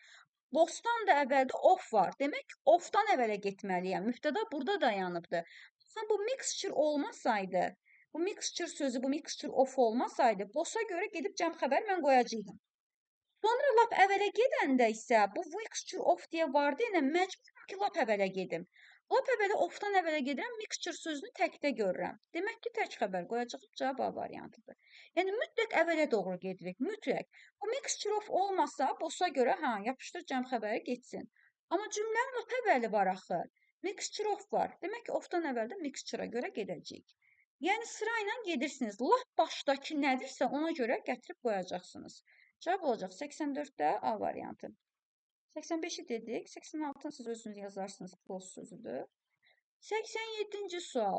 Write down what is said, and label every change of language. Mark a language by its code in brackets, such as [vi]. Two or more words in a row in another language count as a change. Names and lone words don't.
[az] Bossdan da əvvəldə off var. Demək ki, offdan əvvələ getməliyəm. Mübtəda burada dayanıbdır. Bu mixture olmasaydı, bu mixture sözü, bu [en] mixture off [az] olmasaydı, bossa görə gedib cəm xəbər mən qoyacaqdım. Sonra lap əvvələ gedəndə isə bu [en] mixture of [az] deyə vardı, yəni məcburam ki, lap əvvələ gedim. Lap əvvələ ofdan əvvələ gedirəm, mixture sözünü təkdə görürəm. Demək ki, tək xəbər qoyacağım, cavab A variantıdır. Yəni mütləq əvvələ doğru gedirik, mütləq. Bu [en] mixture of [az] olmasa, bossa görə yapışdır cəm xəbəri getsin. Amma cümlənin lap əvvəli var axı. [en] Mixture of [az] var. Demək ki, ofdan əvvəldə mixture-a görə gedəcəyik. Yəni sırayla gedirsiniz. Lap başdakı nədirsə ona görə gətirib qoyacaqsınız. Cavab olacaq 84-də A variantı. 85'i dedik. 86'ını siz özünüz yazarsınız. Close sözüdür. 87-ci sual.